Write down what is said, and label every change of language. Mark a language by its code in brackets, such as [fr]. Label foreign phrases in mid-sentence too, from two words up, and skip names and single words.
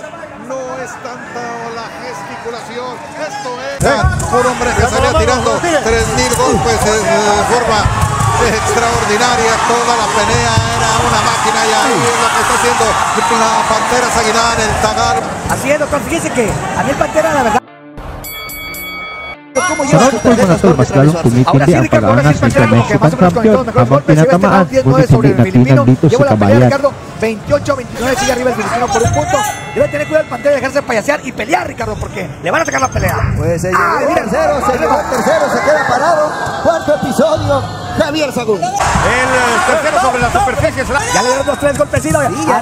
[es] No es tanta la gesticulación. Esto es un hombre que salía tirando 3000 golpes de forma extraordinaria. Toda la pelea era una máquina y ahí es lo que está haciendo la Pantera Sagilan, el Tagal. Así es, doctor. Fíjese que a mí el Pantera, la verdad. [tl] Sa round 4 mga tol, mas lalong tumitindi ang pag-aangas nitong [en] Mexican champion [tl] habang tinatamaan, ngunit hindi natinag dito si Kabayan. [es] 28-29 sigue arriba el filipino por un punto. Debe tener cuidado el Pantera de dejarse payasear y pelear, Ricardo, porque le van a sacar la pelea. Pues se llevó el tercero, se queda parado. Cuarto episodio, Javier Sagún. El tercero sobre la superficie. Ya le dieron 2-3 golpecitos. Sí, ya